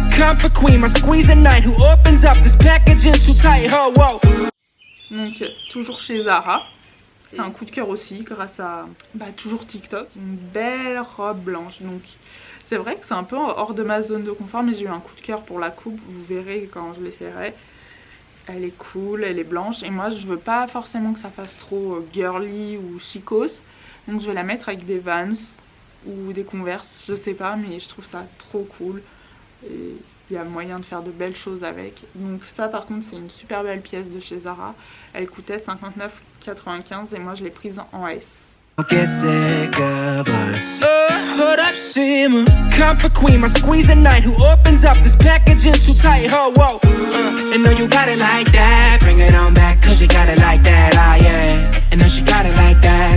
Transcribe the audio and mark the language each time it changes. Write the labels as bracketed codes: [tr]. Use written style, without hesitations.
[en] Comfort queen, my squeeze at night. Who opens up this package is too tight. Oh, whoa. [fr] Donc toujours chez Zara. C'est un coup de cœur aussi grâce à toujours TikTok. Une belle robe blanche. Donc c'est vrai que c'est un peu hors de ma zone de confort, mais j'ai eu un coup de cœur pour la coupe. Vous verrez quand je l'essaierai. Elle est cool, elle est blanche. Et moi je veux pas forcément que ça fasse trop girly ou chicos. Donc je vais la mettre avec des Vans ou des Converse, je sais pas, mais je trouve ça trop cool et il y a moyen de faire de belles choses avec. Donc ça par contre c'est une super belle pièce de chez Zara, elle coûtait 59,95 € et moi je l'ai prise en S. [en] Get sick of us. Hold up, simmer. Comfort queen, my squeeze at night. Who opens up this package is too tight. Oh, whoa. And know you got it like that. Bring it on back, cause you got it like that. Ah, yeah. And know she got it like that.